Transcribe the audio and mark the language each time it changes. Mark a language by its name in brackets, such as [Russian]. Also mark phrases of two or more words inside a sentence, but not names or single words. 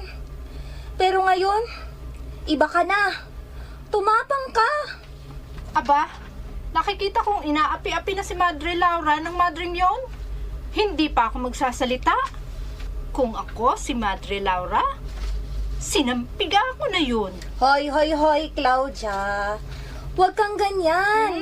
[Filipino] Pero ngayon, iba ka na. Tumapang ka. Aba, nakikita kong inaapi-api na si Madre Laura ng madring yon. Hindi pa ako magsasalita. Kung ako si Madre Laura, sinampiga ko na yun. Hoy, hoy, hoy, Claudia. Huwag kang ganyan.